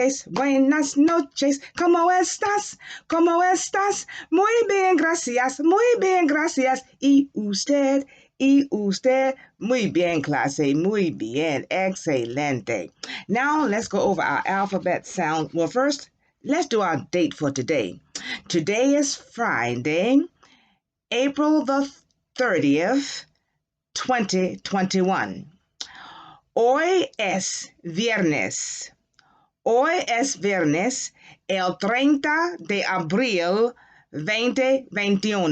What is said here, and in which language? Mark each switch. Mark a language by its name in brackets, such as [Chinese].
[Spanish] Buenas noches, ¿cómo estás? ¿Cómo estás? Muy bien, gracias. Y usted, muy bien, clase, muy bien, excelente. [English] Now let's go over our alphabet sound. Well, first, let's do our date for today. Today is Friday, April the 30th, 2021. [Spanish] Hoy es viernes. Hoy es viernes, el 30 de abril 2021.